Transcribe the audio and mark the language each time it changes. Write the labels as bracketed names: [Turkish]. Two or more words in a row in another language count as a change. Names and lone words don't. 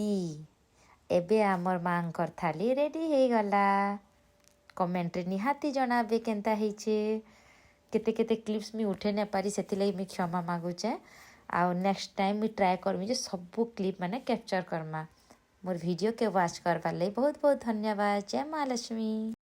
[Sambalpuri] ଏବେ ଆମର ମାଙ୍କର ଥାଲି ରେଡ଼ି ହେଇଗଲା କମେଣ୍ଟରେ ନିହାତି ଜଣାବେ କେନ୍ତା ହେଇଛେ କେତେ କେତେ କ୍ଲିପ୍ସ ମୁଇଁ ଉଠେଇ ନାଇଁ ପାରି ସେଥିଲାଗି ମୁଇଁ କ୍ଷମା ମାଗୁଛେ ଆଉ [English] next time [Sambalpuri] ମୁଇଁ ଟ୍ରାଏ କରମି ଯେ ସବୁ କ୍ଲିପ୍ ମାନେ କ୍ୟାପଚର୍ କର୍ମା ମୋର ଭିଡିଓ କେ ୱାଚ୍ କରବାର ଲାଗି ବହୁତ ବହୁତ ଧନ୍ୟବାଦ ଜୟ ମହାଲକ୍ଷ୍ମୀ।